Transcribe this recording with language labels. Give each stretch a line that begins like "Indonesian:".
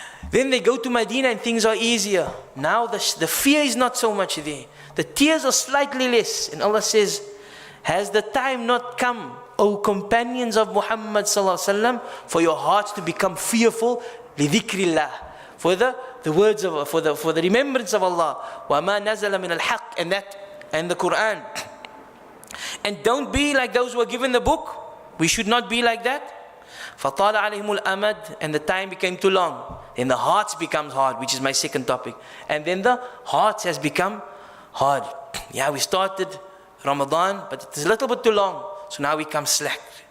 English: Then they go to Medina and things are easier. Now the fear is not so much there. The tears are slightly less. And Allah says, has the time not come, O companions of Muhammad sallallahu alaihi wasallam, for your hearts to become fearful?
Arabic: لِذِكْرِ
English: For the words of, for the remembrance of Allah.
Arabic: وَمَا نَزَلَ مِنَ الْحَقِّ
English: and the Quran. And don't be like those who are given the book. We should not be like that.
Arabic: فَطَالَ عَلَيْهِمُ الْأَمَدِ
English: And the time became too long. Then the hearts becomes hard, which is my second topic. And then the hearts has become hard. Yeah, we started Ramadan, but it's a little bit too long. So now we come slack.